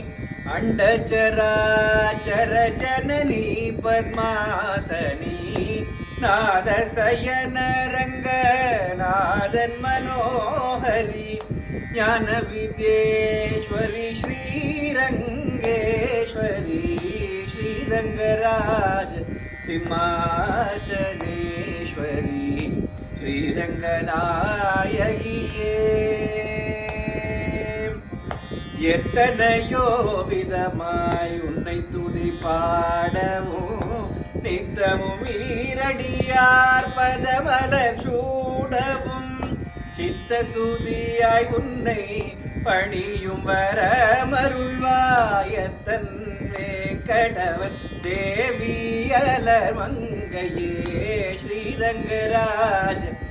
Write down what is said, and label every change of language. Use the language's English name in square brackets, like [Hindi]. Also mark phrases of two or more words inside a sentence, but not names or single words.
[Sanskrit] अण्डचराचर जननी पद्मासनी नादशयन रंगनादन मनोहरी ज्ञानविद्येश्वरी श्रीरंगेश्वरी श्रीरंगराज सिंहासनेश्वरी श्रीरंगनायगिये [Tamil] எத்தனையோ விதமாய் உன்னை துதி பாடவும் நித்தமும் ஈரடியார் பதமலர் சூடவும் சித்த சுதியாய் உன்னை பணியும் வரமருள்வாயத்தன் வேங்கடவன் தேவியலர் மங்கையே ஸ்ரீரங்கராஜ